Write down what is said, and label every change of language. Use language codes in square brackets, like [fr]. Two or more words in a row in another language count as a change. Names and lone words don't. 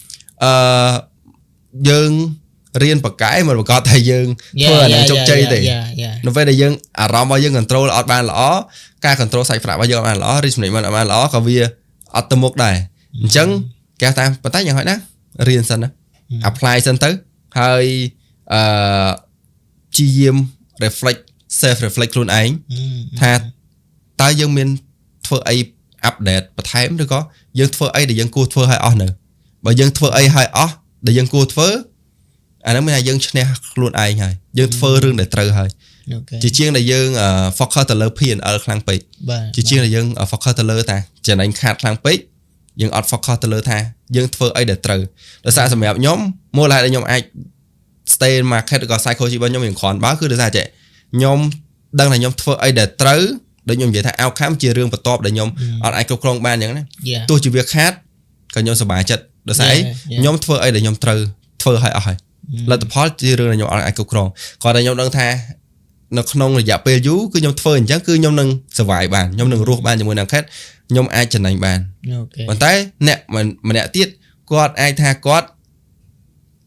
[km] យើងរៀនបកកែមិនប្រកាសថាយើងធ្វើអានឹងជោគជ័យទេនៅពេលដែលយើងអារម្មណ៍របស់យើង control អត់បានល្អការ control សាច់ប្រាក់របស់យើងអត់បានល្អ [en] risk management [km] អត់បានល្អក៏វាអត់ទៅមុខដែរអញ្ចឹងគេថាប៉ុន្តែយ៉ាងហោចណារៀនសិនណា apply សិនទៅហើយ ព្យាយាម [en] self reflect [km] ខ្លួនឯងថាតើយើងមានធ្វើអី update បន្ថែមឬក៏យើងធ្វើអីដែលយើងគួរធ្វើឲ្យអស់នៅបើយើងធ្វើអីឲ្យអស់ដែលយើងគួរធ្វើអាហ្នឹងមានថាយើងឈ្នះខ្លួនឯង ហើយយើងធ្វើរឿងដែលត្រូវហើយជាជាងដែលយើង focus ទៅលើ P&L ខ្លាំងពេកជាជាងដែលយើង focus ទៅលើថាចំណេញខាតខ្លាំងពេកយើងអត់ focus ទៅលើថាយើង ធ្វើអីដែលត្រូវដោយសារសម្រាប់ខ្ញុំមូលហេតុដែលខ្ញុំអាច [en] stay in market [km] ឬក៏ psychology របស់ខ្ញុំគ្រាន់បើគឺដោយសារតែខ្ញុំ ដឹងថាខ្ញុំធ្វើអីដែលត្រូវដូចខ្ញុំនិយាយថា outcome ជារឿងបន្ទាប់ដែលខ្ញុំអត់អាចគ្រប់គ្រងបានអញ្ចឹងណាទោះជាវាខាតក៏ខ្ញុំសប្បាយចិត្តដោយសារខ្ញុំធ្វើអីដែលខ្ញុំត្រូវធ្វើឲ្យអស់ហើយលទ្ធផលជារឿងដែលខ្ញុំអត់អាចគ្រប់គ្រងគាត់តែខ្ញុំដឹងថានៅក្នុងរយៈពេលយូរគឺខ្ញុំធ្វើអញ្ចឹងគឺខ្ញុំនឹង survive បានខ្ញុំនឹងរស់បានជាមួយនឹង market ខ្ញុំអាចចំណេញបានប៉ុន្តែអ្នកម្នាក់ទៀតគាត់អាចថាគាត់